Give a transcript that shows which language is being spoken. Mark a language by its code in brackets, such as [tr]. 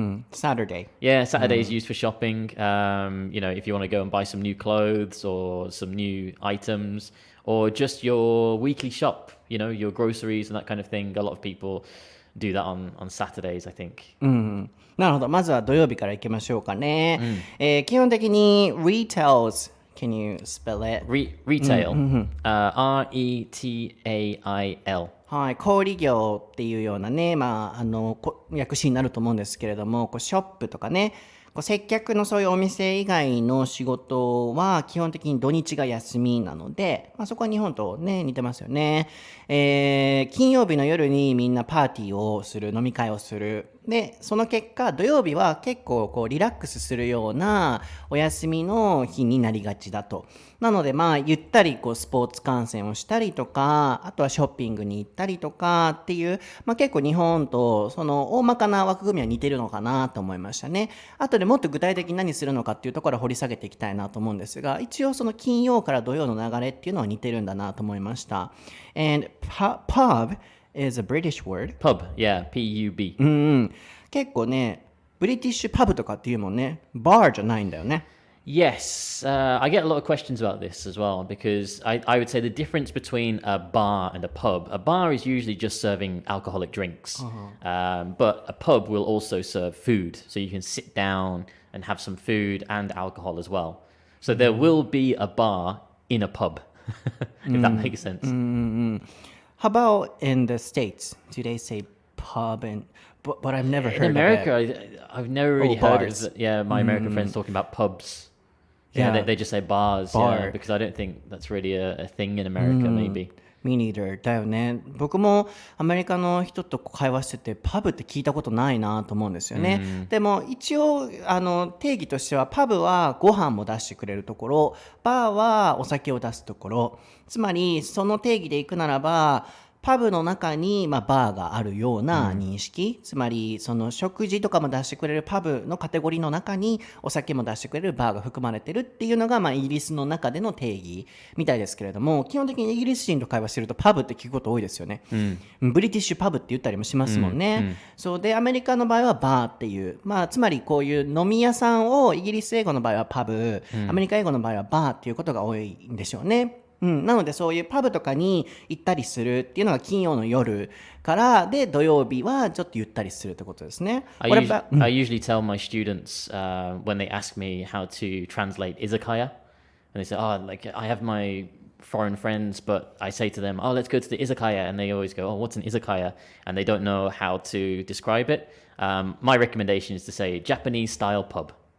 [en] Saturday. Yeah, Saturday is used for shopping. If you want to go and buy some new clothes or some new items, or just your weekly shop, your groceries and that kind of thing. A lot of people do that on Saturdays, I think. [ja] なるほど。まずは土曜日から行きましょうかね。基本的に retails. [en] Can you spell it? Retail. R-E-T-A-I-L. [ja] はい、小売業っていうようなね、訳詞になると思うんですけれども、ショップとかね、接客のそういうお店以外の仕事は基本的に土日が休みなので、そこは日本とね似てますよね。金曜日の夜にみんなパーティーをする、飲み会をする。でその結果土曜日は結構リラックスするようなお休みの日になりがちだと。なのでゆったりスポーツ観戦をしたりとか、あとはショッピングに行ったりとかっていう、結構日本とその大まかな枠組みは似てるのかなと思いましたね。あとでもっと具体的に何するのかっていうところを掘り下げていきたいなと思うんですが、一応その金曜から土曜の流れっていうのは似てるんだなと思いました。 [en] And pub is a British word. Pub, yeah, P-U-B. [ja] 結構ね、ブリティッシュパブとかっていうもんね、バーじゃないんだよね。 [en] Yes, I get a lot of questions about this as well, because I would say the difference between a bar and a bar is usually just serving alcoholic drinks, but a pub will also serve food, so you can sit down and have some food and alcohol as well. So there will be a bar in a pub, if that makes sense. How about in the States? Do they say pub? But I've never heard in America, of it. I've never really heard bars. of it. Yeah, my American friends talking about pubs. Yeah, they just say bars, Bar. because I don't think that's really a thing in America, maybe. Me neither. [ja] だよね。僕もアメリカの人と会話しててパブって聞いたことないなと思うんですよね。でも一応定義としてはパブはご飯も出してくれるところ、バーはお酒を出すところ。つまりその定義でいくならばパブの中にバーがあるような認識、つまりその食事とかも出してくれるパブのカテゴリーの中にお酒も出してくれるバーが含まれてるっていうのがイギリスの中での定義みたいですけれども、基本的にイギリス人と会話してるとパブって聞くこと多いですよね。ブリティッシュパブって言ったりもしますもんね。そうでアメリカの場合はバーっていう、つまりこういう飲み屋さんをイギリス英語の場合はパブ、アメリカ英語の場合はバーっていうことが多いんでしょうね。なのでそういうパブとかに行ったりするっていうのが金曜の夜からで、土曜日はちょっとゆったりするってことですね。 [en] I usually tell my students when they ask me how to translate izakaya, and they say, like I have my foreign friends, but I say to them, let's go to the izakaya, and they always go, what's an izakaya? And they don't know how to describe it. My recommendation is to say Japanese style pub.